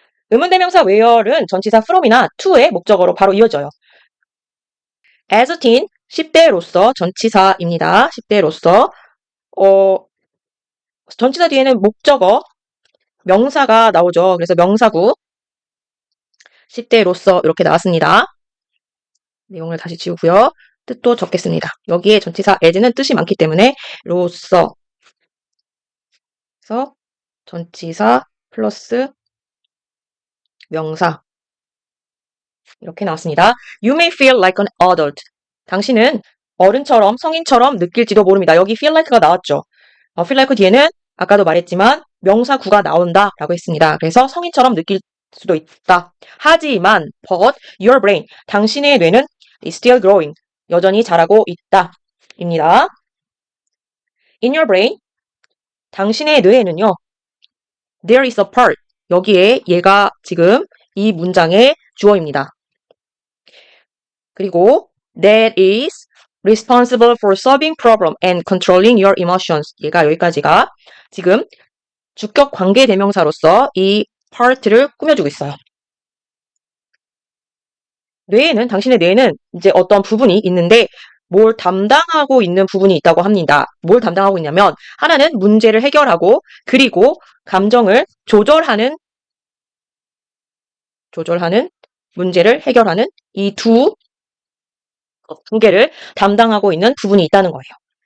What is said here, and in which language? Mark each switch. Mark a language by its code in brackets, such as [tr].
[ko] 의문대명사 where은 전치사 from이나 to의 목적어로 바로 이어져요. [en] As a teen [ko] 10대로서 전치사입니다. 10대로서 전치사 뒤에는 목적어 명사가 나오죠. 그래서 명사구 10대로서 이렇게 나왔습니다. 내용을 다시 지우고요. 뜻도 적겠습니다. 여기에 전치사 as는 뜻이 많기 때문에 로서 그래서 전치사 플러스 명사 이렇게 나왔습니다. [en] You may feel like an adult. [ko] 당신은 어른처럼 성인처럼 느낄지도 모릅니다. 여기 feel like가 나왔죠. feel like 뒤에는 아까도 말했지만 명사 구가 나온다라고 했습니다. 그래서 성인처럼 느낄 수도 있다. 하지만 [en] but your brain [ko] 당신의 뇌는 [en] is still growing. [ko] 여전히 자라고 있다. 입니다. [en] In your brain [ko] 당신의 뇌에는요. [en] There is a part. [ko] 여기에 얘가 지금 이 문장의 주어입니다. 그리고 [en] that is responsible for solving problem and controlling your emotions. [ko] 얘가 여기까지가 지금 주격 관계 대명사로서 이 part를 꾸며주고 있어요. 뇌에는 당신의 뇌에는 이제 어떤 부분이 있는데 뭘 담당하고 있는 부분이 있다고 합니다. 뭘 담당하고 있냐면 하나는 문제를 해결하고 그리고 감정을 조절하는 문제를 해결하는 이 두 개를 담당하고 있는 부분이 있다는 거예요.